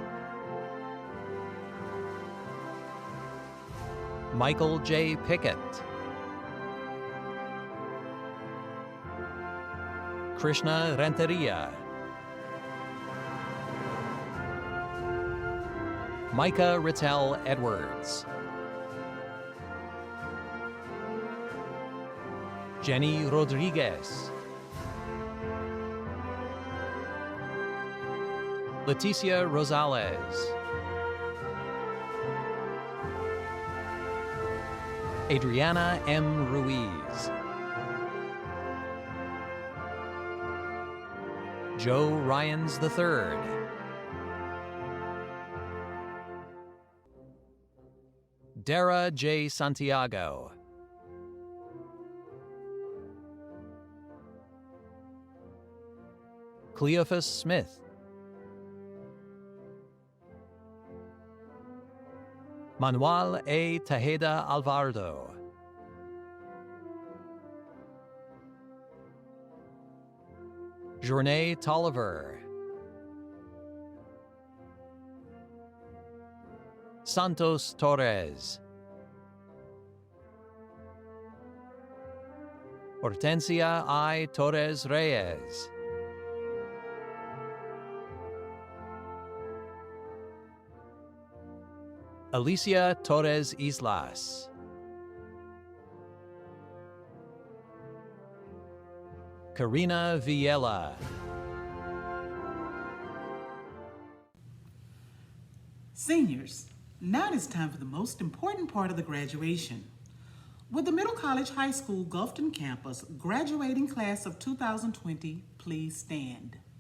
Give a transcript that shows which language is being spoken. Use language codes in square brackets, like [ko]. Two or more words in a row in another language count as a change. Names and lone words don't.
[en] Micheal J. Pickett. Krishna Renteria. Micah Ritell-Edwards. Jenny Rodriguez. Leticia Rosales. Adriana M. Ruiz. Joe Ryans III. Dara J. Santiago. Cleophus Smith. Manuel A. Tejeda Alvarado. Journee Toliver. Santos Torres. Hortensia I. Torres Reyes. Alicia Torres-Islas. Karina Villela. Seniors, now it is time for the most important part of the graduation. Would the Middle College High School Gulfton campus graduating class of 2020 please stand?